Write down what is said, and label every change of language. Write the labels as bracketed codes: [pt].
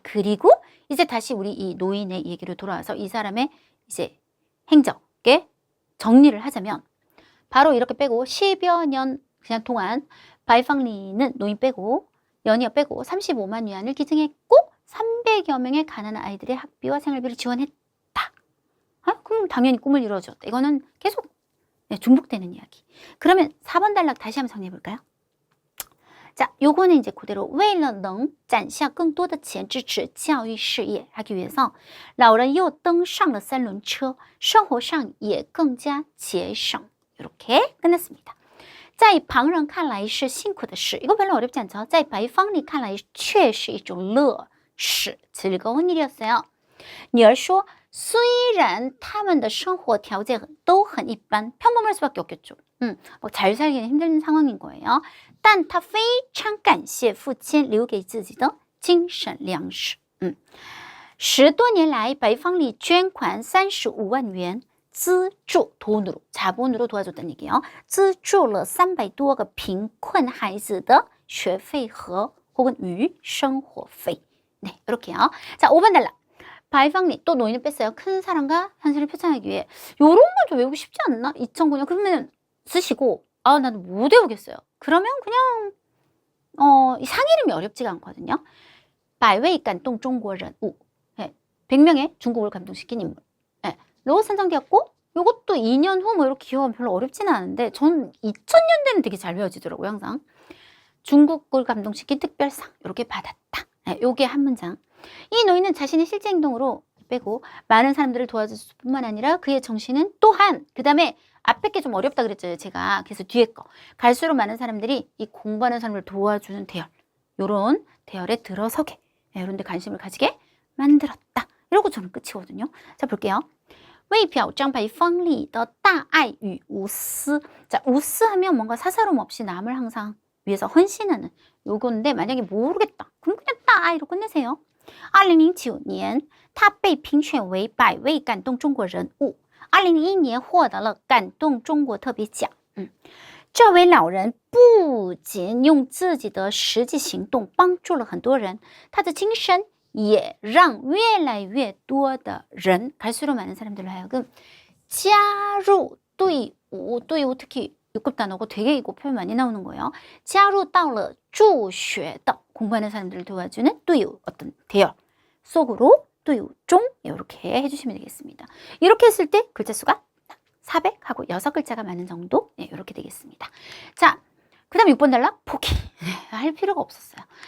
[ko] 그리고 이제 다시 우리 이 노인의 얘기로 돌아와서 이 사람의 이제 행적에 정리를 하자면 바로 이렇게 빼고 10여 년 그냥 동안 바이팡리는 노인 빼고 연이어 빼고 35만 위안을 기증했고 300여 명의 가난한 아이들의 학비와 생활비를 지원했다. 그럼 당연히 꿈을 이루어줬다. 이거는 계속 중복되는 이야기. 그러면 4번 단락 다시 한번 정리해 볼까요? [zh] 자, 요거는 이제 그대로 为了能攒下更多的钱支持教育事业 [ko] 하기 위해서 [zh] 老人又登上了三轮车生活上也更加节省 [ko] 이렇게 끝났습니다. [zh] 在旁人看来是辛苦的事 [ko] 이거 별로 어렵지 않죠? [zh] 在白方里看来却是一种乐事 [ko] 즐거운 일이었어요. [zh] 女儿说虽然他们的生活条件都很一般 [ko] 평범할 수밖에 없겠죠. 잘 살기는 힘든 상황인 거예요. [zh] 但他非常感谢父亲留给自己的精神粮食。 10多年来白方里捐款35万元 资助 [ko] 돈으로 자본으로 도와줬다는 얘기예요. [zh] 资助了300多个贫困孩子的学费和 혹은 위生活费. [ko] 네, 이렇게요. 자, 5번 단락. 바이팡리 또 노인을 뺐어요. 큰 사랑과 현실을 표창하기 위해 요런 걸 좀 외우고 싶지 않나? 2009년 그러면 쓰시고 나는 못 외우겠어요. 그러면 그냥 이 상 이름이 어렵지가 않거든요. [zh] 百位感动中国人物 [ko] 100명의 중국을 감동시킨 인물. 로 선정되었고 요것도 2년 후 뭐 이렇게 기억하면 별로 어렵지는 않은데 전 2000년대는 되게 잘 외워지더라고요. 항상. 중국을 감동시킨 특별상 이렇게 받았다. 요게 한 문장. 이 노인은 자신의 실제 행동으로 빼고 많은 사람들을 도와줄 뿐만 아니라 그의 정신은 또한 그 다음에 앞에 게 좀 어렵다 그랬죠. 제가. 그래서 뒤에 거. 갈수록 많은 사람들이 이 공부하는 사람을 도와주는 대열. 요런 대열에 들어서게. 이런 데 관심을 가지게 만들었다. 이러고 저는 끝이거든요. 자, 볼게요. [zh] 为表彰白方里的大爱与无私. [ko] 자, 우스 하면 뭔가 사사로움 없이 남을 항상 위해서 헌신하는 요건데 만약에 모르겠다. 그럼 그냥 [zh] 大爱 [ko] 로 끝내세요. [zh] 2009年他被评选为百位感动中国人物 2011年获得了感动中国特别奖。这位老人不仅用自己的实际行动帮助了很多人，他的精神也让越来越多的人 [ko] 갈수록 많은 사람들로 하여금 [zh] 加入队伍 [ko] 특히 6급 단어고 되게 이거 표현 많이 나오는 거예요. [zh] 加入到了助学的 [ko] 공부하는 사람들을 도와주는 队伍 어떤 대열 속으로 队伍종 이렇게 해주시면 되겠습니다. 이렇게 했을 때 글자 수가 400하고 6글자가 많은 정도 이렇게 되겠습니다. 자, 그 다음 6번 단락 포기 할 필요가 없었어요.